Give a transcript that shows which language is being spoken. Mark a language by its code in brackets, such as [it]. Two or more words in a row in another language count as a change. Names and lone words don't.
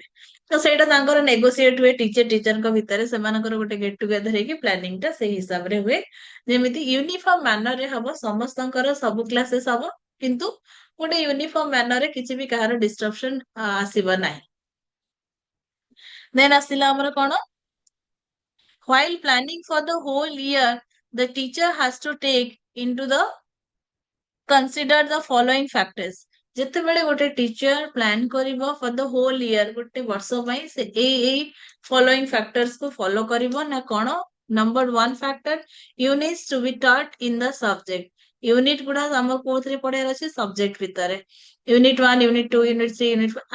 [or] ତ ସେଇଟା ତାଙ୍କର ନେଗୋସିଏଟ ହୁଏ ଟିଚରଙ୍କ ଭିତରେ, ସେମାନଙ୍କର ଗୋଟେ [en] get together [or] ହେଇକି ପ୍ଲାନିଂ ଟା ସେଇ ହିସାବରେ ହୁଏ, ଯେମିତି [en] uniform manner [or] ରେ ହବ, ସମସ୍ତଙ୍କର ସବୁ କ୍ଲାसेସ ହବ, କିନ୍ତୁ ଗୋଟେ [en] uniform manner [or] ରେ କିଛି ବି କାହାର ଡିଷ୍ଟରପସନ ଆସିବ ନାହିଁ। ଦେନ୍ ଆସିଲା ଆମର କଣ, [en] while planning for the whole year the teacher has to take into the consider the following factors। [or] ଯେତେବେଳେ ଗୋଟେ ଟିଚର ପ୍ଲାନ କରିବ [en] for the whole year, [or] ଗୋଟେ ବର୍ଷ ପାଇଁ, ସେ ଏଇ [en] following factors [or] କୁ ଫଲୋ କରିବ ନା କଣ। [en] number 1 factor, units to be taught in the subject. [or] ୟୁନିଟ ଗୁଡା ଆମର କୋଉଥିରେ ପଢିବାର ଅଛି, ସବଜେକ୍ଟ ଭିତରେ। [en] unit 1, unit 2, unit 3, unit 4.